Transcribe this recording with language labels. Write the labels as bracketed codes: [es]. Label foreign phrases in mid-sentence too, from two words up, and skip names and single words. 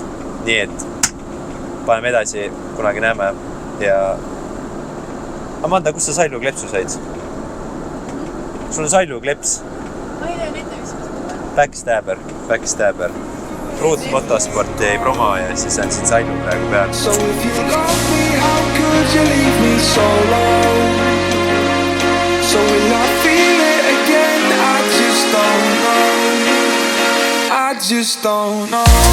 [et] Nii et paneme edasi, kunagi näeme ja... Amanda, kus sa Sallu klepsu said? Sul on Sallu kleps? Ma ei tea, nende mis on Backstabber. Root motosport jäi promo ja siis on siin Sallu praegu peal. [en] So if you love me, how could you leave me so long? So will I feel it again? I just don't know. I just don't know.